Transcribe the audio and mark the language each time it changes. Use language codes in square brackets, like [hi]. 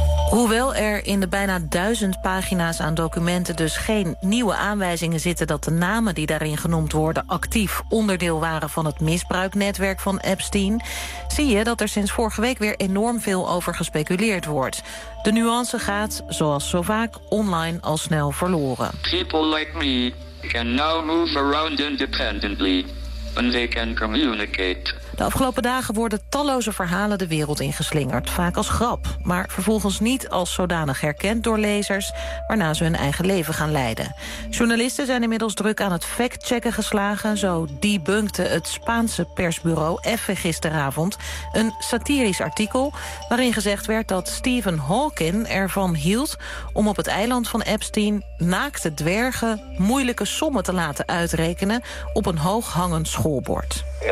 [nl] Hoewel er in de bijna 1000 pagina's aan documenten dus geen nieuwe aanwijzingen zitten dat de namen die daarin genoemd worden actief onderdeel waren van het misbruiknetwerk van Epstein, zie je dat er sinds vorige week weer enorm veel over gespeculeerd wordt. De nuance gaat, zoals zo vaak, online al snel verloren. [en] People like me can now move around independently when they can communicate. [nl] De afgelopen dagen worden talloze verhalen de wereld ingeslingerd, vaak als grap, maar vervolgens niet als zodanig herkend door lezers, waarna ze hun eigen leven gaan leiden. Journalisten zijn inmiddels druk aan het fact-checken geslagen, zo debunkte het Spaanse persbureau Effe gisteravond een satirisch artikel waarin gezegd werd dat Stephen Hawking ervan hield om op het eiland van Epstein naakte dwergen moeilijke sommen te laten uitrekenen op een hooghangend schoolbord.